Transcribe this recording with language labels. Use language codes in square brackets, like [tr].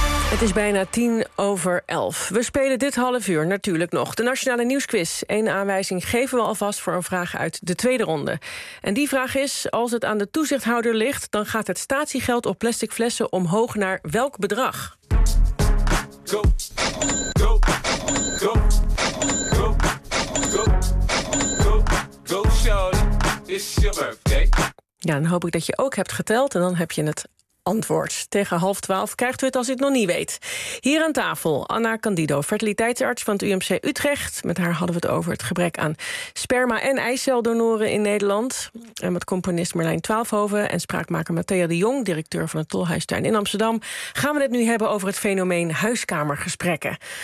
[nl] Het is bijna 10 over 11. We spelen dit half uur natuurlijk nog de Nationale Nieuwsquiz. Eén aanwijzing geven we alvast voor een vraag uit de tweede ronde. En die vraag is, als het aan de toezichthouder ligt... dan gaat het statiegeld op plastic flessen omhoog naar welk bedrag? [en] Go, go, go, go, go, go, go, Charlie. It's your birthday. [nl] Ja, dan hoop ik dat je ook hebt geteld en dan heb je het... Antwoord. Tegen 11:30 krijgt u het als u het nog niet weet. Hier aan tafel Anna Candido, fertiliteitsarts van het UMC Utrecht. Met haar hadden we het over het gebrek aan sperma- en eiceldonoren in Nederland. En met componist Merlijn Twaalfhoven en spraakmaker Mathéa de Jong, directeur van het Tolhuistuin in Amsterdam, gaan we het nu hebben over het fenomeen huiskamergesprekken.